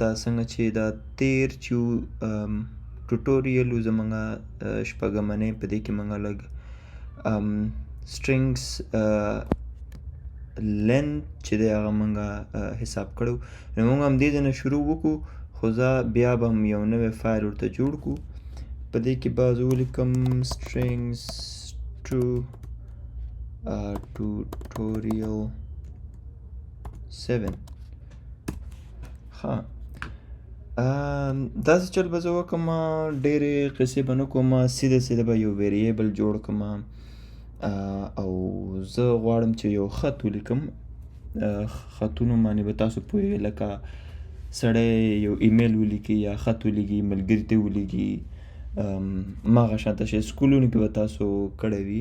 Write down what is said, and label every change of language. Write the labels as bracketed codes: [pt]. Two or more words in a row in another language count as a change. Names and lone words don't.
[ps] څنګه چې دا تیر چې ټوټوریل و زموږ شپږمنی، په دې کې موږ لږ [en] strings length [ps] چې دی هغه موږ حساب کړو. نو موږ همدې ځای نه شروع وکړو، خو زه بیا به هم یو نوی فایل ورته جوړ کړو. په دې کې به زه ولیکم [en] strings to tutorial 7. [ps] ښه، داسې چل به زه وکړم، ډېرې قصې به نه کوم، سیده به یو ویریبل جوړ کړم او زه غواړم چې یو خط ولیکم. خطونو باندې به تاسو پوهیږئ، لکه سړی یو ایمیل ولیکي یا خط ولیکي، ملګري ته ولیکي، هماغه شانته شی سکولونو کې به تاسو کړی وي.